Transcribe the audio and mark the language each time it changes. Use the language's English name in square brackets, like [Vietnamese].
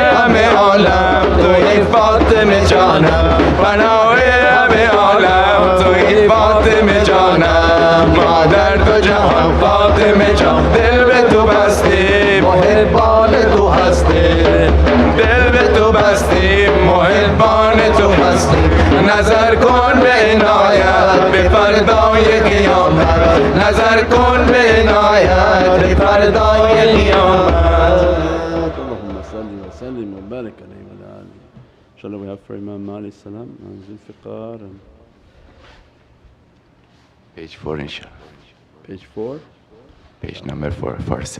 [Persian] همه عالم توی فاطمه جانم پناه همه عالم توی فاطمه جانم ما در دو جهان فاطمه جان دل به تو بستیم محبان تو هستیم دل به تو بستیم محبان تو هستیم نظر کن به عنایت به فردای قیامت نظر کن به عنایت به فردای قیامت [Arabic] اللهم صل وسلم وبارك عليه وعلى آله. [English] Inshallah we have for Imam Ali salam and Zulfiqar and page 4 inshallah page 4. page number 4 فارسی